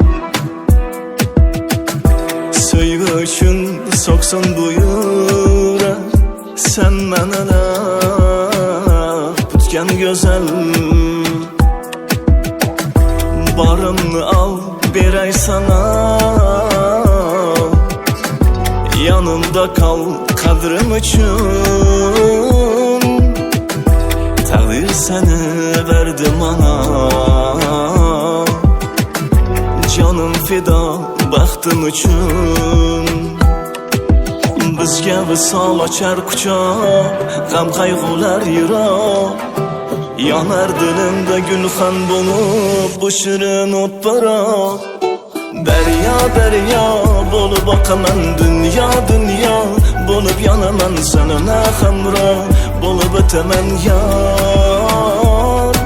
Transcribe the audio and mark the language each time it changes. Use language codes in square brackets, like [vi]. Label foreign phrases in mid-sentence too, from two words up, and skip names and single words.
[uz] Sevgi uchun so'ksin bu yurak, sen manalar tutgan go'zal. Borimni al beray [tr] sana, yanımda kal kadrim için. Takdir seni verdi bana, canım fida bahtım için. [uz] Bizga visol ochar quchoq, g'am qayg'ular yiroq. Yonar dilimda gulxan bo'lib, bu shirin o'piroq. Daryo daryo bo'lib oqaman, dunyo dunyo bo'lib yonaman, sanana hamroh bo'lib o'taman yor.